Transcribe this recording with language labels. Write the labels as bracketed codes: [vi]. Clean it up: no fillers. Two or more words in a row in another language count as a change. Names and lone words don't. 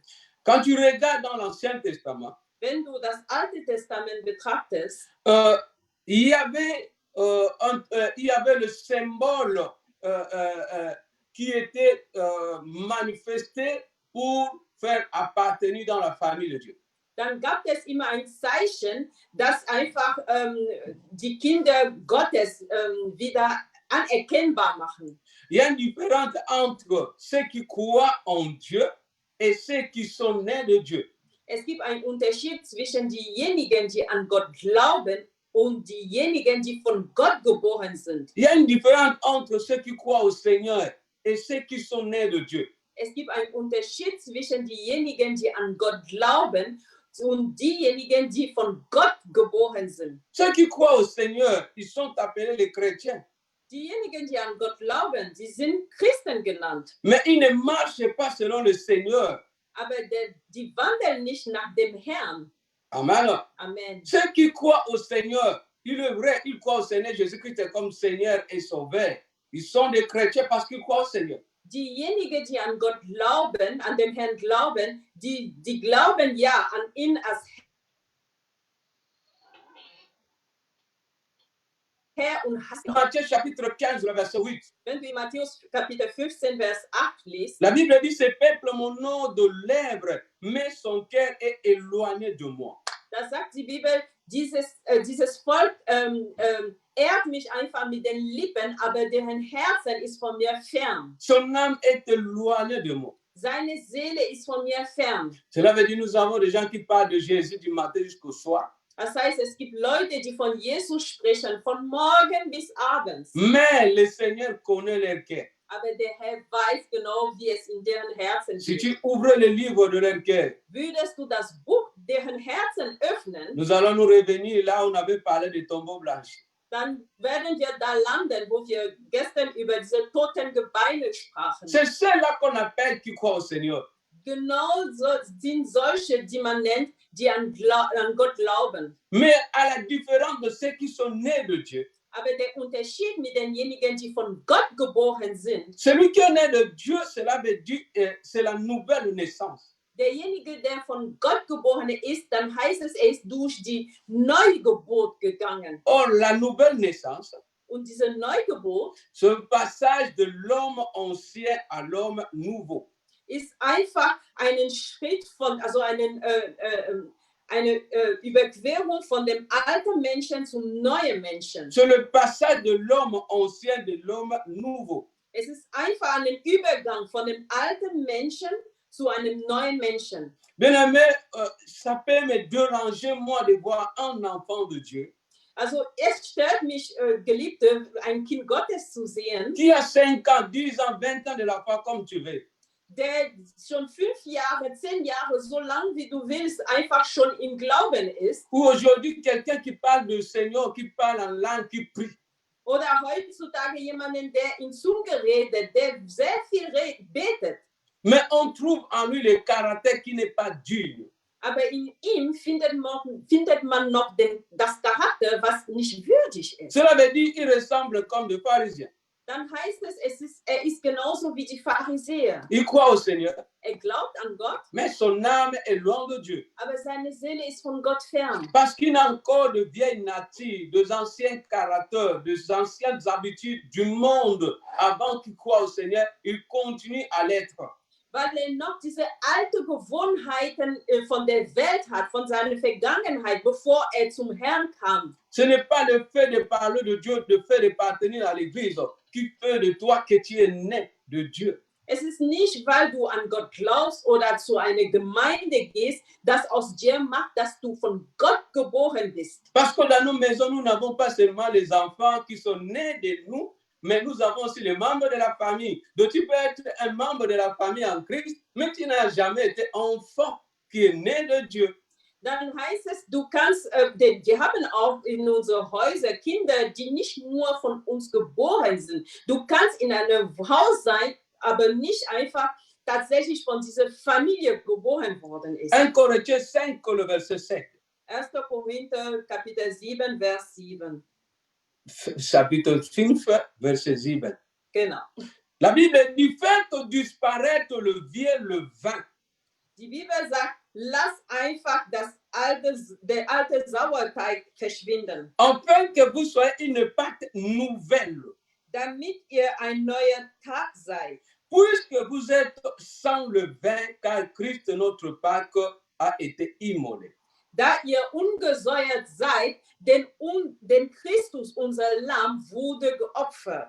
[fr] Quand tu regardes dans l'Ancien Testament, [de] Wenn du das Alte Testament betrachtest, [fr] il y avait le symbole qui était manifesté pour faire appartenir dans la famille de Dieu. [de] dann gab es immer ein Zeichen, das einfach die Kinder Gottes wieder anerkennbar machen. [fr] Il y a une différence entre ceux qui croient en Dieu et ceux qui sont nés de Dieu. [de] Es gibt einen Unterschied zwischen diejenigen, die an Gott glauben, und diejenigen, die von Gott geboren sind. [fr] Il y a une différence entre ceux qui croient au Seigneur et ceux qui sont nés de Dieu. [de] Es gibt einen Unterschied zwischen diejenigen, die an Gott glauben, und diejenigen, die von Gott geboren sind. [fr] Ceux qui croient au Seigneur, ils sont appelés les chrétiens. [de] Diejenigen, die an Gott glauben, sie sind Christen genannt. [fr] Mais ils ne marchent pas selon le Seigneur. [de] Aber die wandeln nicht nach dem Herrn. [fr] Amen. [de] Amen. [fr] Ceux qui croient au Seigneur, il est vrai, ils croient au Seigneur Jésus-Christ comme Seigneur et Sauveur. Ils sont des chrétiens parce qu'ils croient au Seigneur. [de] Diejenigen, die an Gott glauben, an den Herrn glauben, die glauben ja an ihn als Herr und Heiland. [fr] Matthieu chapitre 15, le verset 8. [de] Wenn du in Matthäus Kapitel 15, Vers 8 liest, [fr] La Bible dit, ce peuple, mon nom de lèvres, mais son cœur est éloigné de moi. [de] da sagt die Bibel, dieses Volk ehrt mich einfach mit den Lippen, aber deren Herzen ist von mir fern. [fr] Son âme est éloignée de moi. [de] Seine Seele ist von mir fern. [fr] Cela veut dire, nous avons des gens qui parlent de Jésus du matin jusqu'au soir. [de] Das heißt, es gibt Leute, die von Jesus sprechen, von morgen bis abends. [fr] Mais le Seigneur connaît leur cœur. [de] Aber der Herr weiß genau, wie es in deren Herzen [fr] Si [de] ist. [fr] tu ouvres le livre de leur cœur, [de] Würdest du das Buch deren Herzen öffnen, [fr] nous allons nous revenir là où on avait parlé des tombeaux blanchis. [de] dann werden wir da landen, wo wir gestern über diese toten Gebeine sprachen. [fr] C'est ceux-là qu'on appelle qui croient au Seigneur. [de] Genau so sind solche, die man nennt, die an Gott glauben. [fr] Mais à la différence de ceux qui sont nés de Dieu, [de] Aber der Unterschied mit denjenigen, die von Gott geboren sind, [fr] celui qui est né de Dieu, cela veut dire c'est la nouvelle naissance. [de] derjenige, der von Gott geboren ist, dann heißt es, er ist durch die Neugeburt gegangen. [fr] Or, la nouvelle naissance, [de] Und diese Neugeburt [fr] c'est un passage de l'homme ancien à l'homme nouveau. [de] ist einfach einen Schritt von, also eine Überquerung von dem alten Menschen zum neuen Menschen. [fr] C'est le passage de l'homme ancien de l'homme nouveau. [de] Es ist einfach ein Übergang von dem alten Menschen zu einem neuen Menschen. [fr] Bien-aimé, ça peut me déranger, moi, de voir un enfant de Dieu [de] Also es stört mich, Geliebte, ein Kind Gottes zu sehen, [fr] qui a 5 ans, 10 ans, 20 ans de la foi comme tu veux. [de] der schon 5 Jahre, 10 Jahre, so lang wie du willst, einfach schon im Glauben ist. [fr] Ou aujourd'hui, quelqu'un qui parle du Seigneur, qui parle en langue, qui prie. [de] Oder heutzutage jemanden, der in Zunge redet, der sehr viel betet. [fr] Mais on trouve en lui le caractère qui n'est pas digne. [de] Aber in ihm findet man noch das Charakter, was nicht würdig ist. [fr] Cela veut dire qu'il ressemble comme des pharisiens. [de] Dann heißt es, er ist genauso wie die Pharisäer. [fr] Il croit au Seigneur, [de] Er glaubt an Gott, [fr] mais son âme est loin de Dieu. [de] aber seine Seele ist von Gott fern. [fr] Parce qu'il a encore de vieilles natures, des anciens caractères, des anciennes habitudes du monde. Avant qu'il croit au Seigneur, il continue à l'être. [de] Weil er noch diese alte Gewohnheiten von der Welt hat, von seiner Vergangenheit, bevor er zum Herrn kam. [fr] Ce n'est pas le fait de parler de Dieu, le fait de appartenir à l'Église qui fait de toi que tu es né de Dieu. [de] Es ist nicht, weil du an Gott glaubst oder zu einer Gemeinde gehst, das aus dir macht, dass du von Gott geboren bist. [fr] Parce que dans nos maisons, nous n'avons pas seulement les enfants qui sont nés de nous, mais nous avons aussi les membres de la famille. Donc tu peux être un membre de la famille en Christ, mais tu n'as jamais été enfant qui est né de Dieu. [de] Dann heißt es, wir haben auch in unseren Häusern Kinder, die nicht nur von uns geboren sind. Du kannst in einem Haus sein, aber nicht einfach tatsächlich von dieser Familie geboren worden ist. [fr] 1 Corinthiens 5, le verset 7. [de] 1. Korinther, Kapitel 7, Vers 7. [fr] chapitre 5, verset 7. [de] Genau. [fr] La Bible dit, faites disparaître le vieux levain. [de] Die Bibel sagt, lass einfach der alte Sauerteig verschwinden, [fr] Afin que vous soyez une pâte nouvelle. [de] damit ihr ein neuer Tag seid. [fr] Puisque vous êtes sans levain, car Christ, notre Pâque, a été immolé. [de] Da ihr ungesäuert seid, denn Christus, unser Lamm, wurde geopfert.